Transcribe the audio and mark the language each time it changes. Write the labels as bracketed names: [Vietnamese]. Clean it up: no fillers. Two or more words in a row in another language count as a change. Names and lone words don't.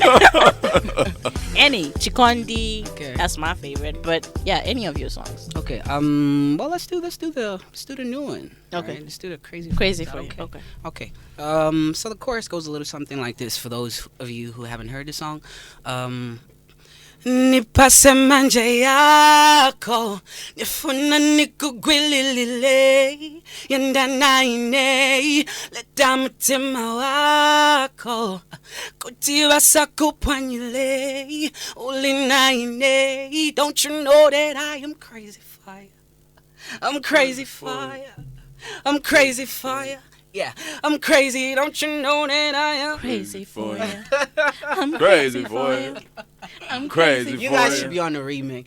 [English] Any Chikondi, Okay. that's my favorite. But yeah, any of your songs. Okay. Well, let's do the new one. Okay. Right? Let's do the crazy. Crazy Is that for you. Okay. Okay. So the chorus goes a little something like this for those of you who haven't heard the song. [Nyanja] Nipase manje yako nifuna nikugwililile yenda naine leta mutima wako kutiwa sakupanyile ulinaine. [English] Don't you know that I am crazy fire? I'm crazy fire. I'm crazy fire. Yeah, I'm crazy. Don't you know that I am Crazy for you. I'm Crazy for you. I'm Crazy crazy. You for guys you. should be on the remix.